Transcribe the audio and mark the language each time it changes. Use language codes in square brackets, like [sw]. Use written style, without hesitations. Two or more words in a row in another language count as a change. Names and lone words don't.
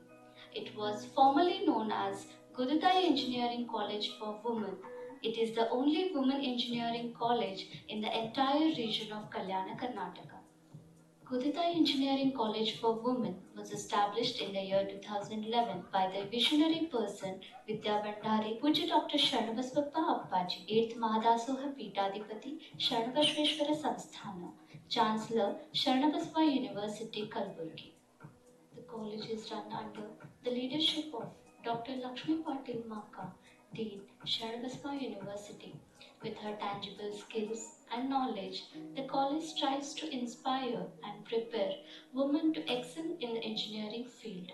[en] It was formerly known as Dignitary Engineering College for Women. It is the only women engineering college in the entire region of Kalyana, Karnataka. Dignitary Engineering College for Women was established in the year 2011 by the visionary person Vidya Bandhari, Puja Dr. Sharnbasva Appaji, 8th Mahadasoha Peethadipati, Sharnbasveshwara Samsthana, Chancellor, Sharnbasva University, Kalaburagi. The college is run under the leadership of Dr. Lakshmi Patil Maka, Dean, Sharnbasva University. With her tangible skills and knowledge, the college strives to inspire and prepare women to excel in the engineering field.